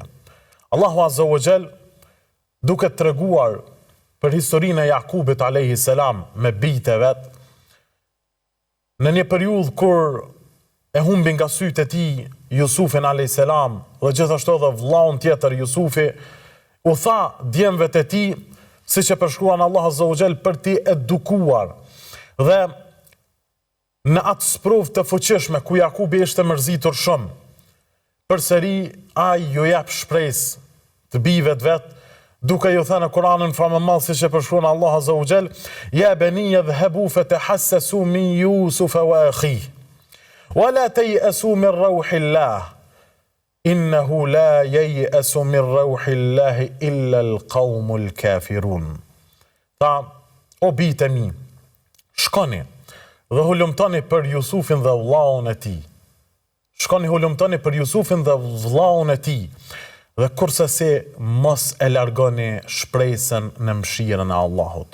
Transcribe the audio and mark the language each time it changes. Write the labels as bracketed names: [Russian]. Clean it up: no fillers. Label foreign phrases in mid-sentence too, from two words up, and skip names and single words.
[Albanian] Allahu [Arabic] عز وجل [Albanian] duke treguar për historinë e Jakubit [Arabic] عليه السلام [Albanian] me bijtë e vet, në një periudhë kur e humbi nga sytë e tij Jusufin [Arabic] عليه السلام [Albanian] dhe gjithashtu edhe vllaun tjetër Jusufi, u tha djemve të tij, siç e përshkruan Allahu [Arabic] عز وجل, [Albanian] për t'i edukuar. Dhe në atë sprovë të fuqishme ku Jakubi ishte mërzitur shumë, përsëri ai ju jep shpresë të bijve të vet, duke ju thënë në Kur'anin famëmadh siç e përshkruan Allahu [Arabic] عز وجل, يا بني اذهبوا فتحسسوا من يوسف وأخيه ولا تيأسوا من روح الله إنه لا ييأس من روح الله إلا القوم الكافرون. Ta, [Albanian] o bijtë mi, shkoni dhe hulumtoni për Jusufin dhe vllaun e tij. Shkoni hulumtoni për Jusufin dhe vllaun e tij. Dhe kurse se mos e largoni shpresën në mëshirën e Allahut.